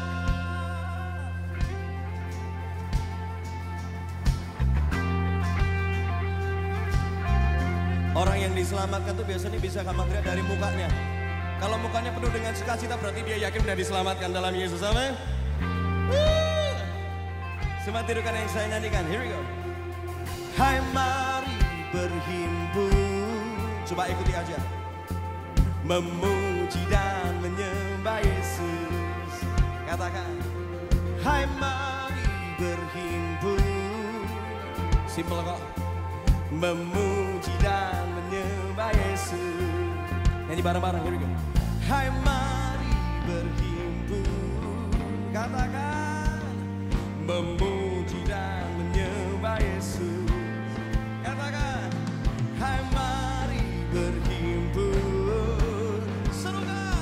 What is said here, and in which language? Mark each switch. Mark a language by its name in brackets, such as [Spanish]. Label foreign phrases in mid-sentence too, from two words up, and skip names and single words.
[Indonesian] Orang yang diselamatkan tuh biasanya bisa kamu lihat dari mukanya. Kalau mukanya penuh dengan sukacita berarti dia yakin sudah diselamatkan dalam Yesus. Amin. Semua tirukan yang saya nyanyikan. [English] Here we go. [Indonesian] Hai mari berhimpun. Coba ikuti aja. Memuji dan menyembah Yesus. Katakan. Hai mari berhimpun. Simple kok. Memuji dan menyembah Yesus. Nyanyi bareng-bareng. [English] Here we go. [Indonesian] Hai mari berhimpun. Katakan. Memuji dan menyembah Yesus. Katakan. Hai mari berhimpun. Serukan.